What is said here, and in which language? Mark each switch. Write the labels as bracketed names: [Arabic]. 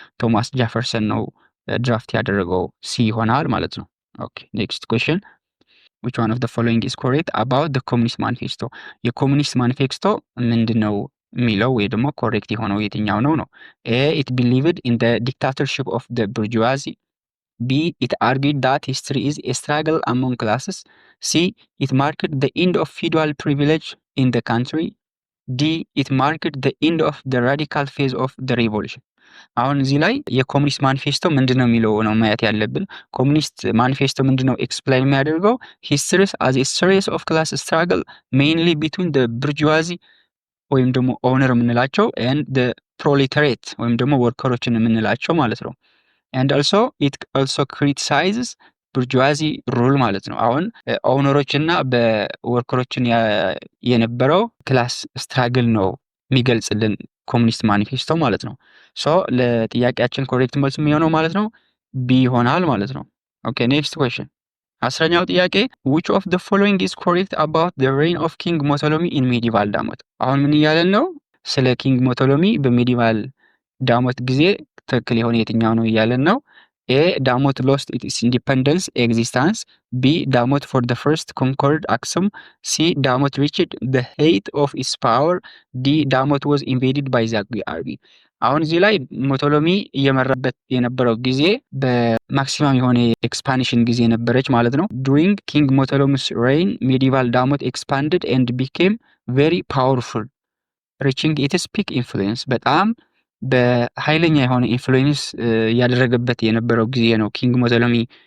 [Amharic] ቶማስ ጃፈርሰን ነው ድራፍት ያደረገው፣ ሲ ይሆናል ማለት ነው። ኦኬ ኔክስት ኩዌስችን [English] which one of the following is correct about the communist manifesto? [Amharic] የኮሙኒስት ማኒፌስቶ ምንድነው የሚለው ወይ ደግሞ ኮሬክት የሆነው የትኛው ነው ነው? [English] A. it believed in the dictatorship of the bourgeoisie. B. it argued that history is a struggle among classes. C. it marked the end of feudal privilege in the country. D. it marked the end of the radical phase of the revolution. [Amharic] አሁን እዚህ ላይ የኮሙኒስት ማኒፌስቶ ምንድነው የሚለው ነው ማየት ያለብን። ኮሙኒስት ማኒፌስቶ ምንድነው ኤክስፕሌን የሚያደርገው? [English] ሂስትሪስ as a series of class struggle mainly between the bourgeoisie [Amharic] ወይም ደግሞ ኦነር የምንላቸው [English] and the proletariat [Amharic] ወይም ደግሞ ወርከሮችን የምንላቸው ማለት ነው። [English] and also it also criticizes bourgeoisie rule [Amharic] ማለት ነው። አሁን ኦነሮችና በወርከሮችን የነበረው ክላስ ስትራግል ነው የሚገልጽልን ኮሙኒስት ማኒፌስቶ ማለት ነው። ሶ ለጥያቄያችን ኮሬክት መልስ የሚሆነው ማለት ነው ቢ ይሆናል ማለት ነው። ኦኬ ኔክስት ኩዌስችን 10ኛው ጥያቄ [English] which of the following is correct about the reign of king ሞቶሎሚ in medieval ዳሞት? [Amharic] አሁን ምን እያለን ነው? ስለ ኪንግ ሞቶሎሚ በሜዲቫል ዳሞት ጊዜ ትክክል የሆነ የትኛው ነው እያለን ነው። A. [English] ዳሞት lost its independence existence. B. ዳሞት for the first conquered Aksum. C. ዳሞት reached the height of its power. D. ዳሞት was invaded by Zagwe army. [Amharic] አሁን እዚህ ላይ ሞቶሎሚ እየመራበት የነበረው ጊዜ በማክሲማም የሆነ ኤክስፓንሽን ጊዜ ነበረች ማለት ነው። [English] during king ሞቶሎሚ's reign medieval ዳሞት expanded and became very powerful reaching its peak influence። [Amharic] በጣም በኃይለኛ የሆነ ኢንፍሉዌንስ ያደረገበት የነበረው ጊዜ ነው ኪንግ ሞቶሎሚ